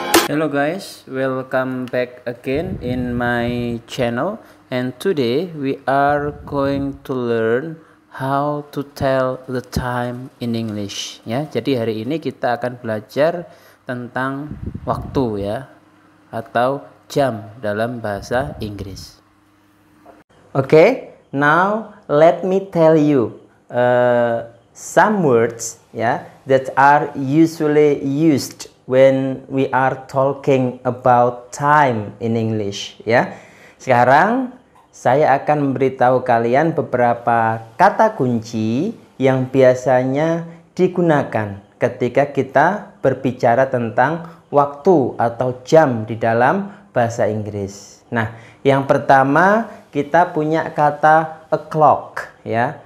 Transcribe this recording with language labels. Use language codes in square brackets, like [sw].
[en] Hello guys, welcome back again in my channel, and today we are going to learn how to tell the time in English ya. [id] Jadi hari ini kita akan belajar tentang waktu ya, atau jam dalam bahasa Inggris. [en] Okay, now let me tell you some words that are usually used when we are talking about time in English ya. [id] Sekarang saya akan memberitahu kalian beberapa kata kunci yang biasanya digunakan ketika kita berbicara tentang waktu atau jam di dalam bahasa Inggris. Nah, yang pertama kita punya kata o'clock ya.